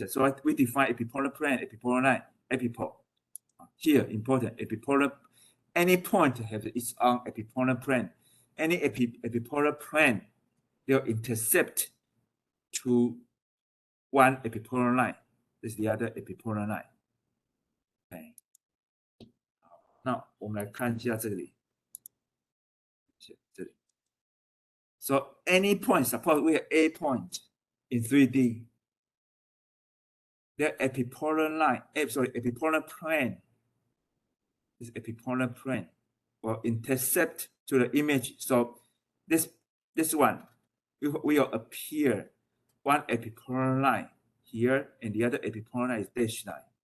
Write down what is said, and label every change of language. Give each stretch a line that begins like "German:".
English: So we define epipolar plane, epipolar line, epipole. Here important epipolar. Any point has its own epipolar plane. Any epipolar plane will intercept to one epipolar line. This is the other epipolar line. Okay.
Chinese: 那我们来看一下这里。这里。
English: So any point, suppose we have a point in 3D, the epipolar line, epipolar plane, this epipolar plane will intercept to the image. So this one will appear one epipolar line here, and the other epipolar line is dashed line.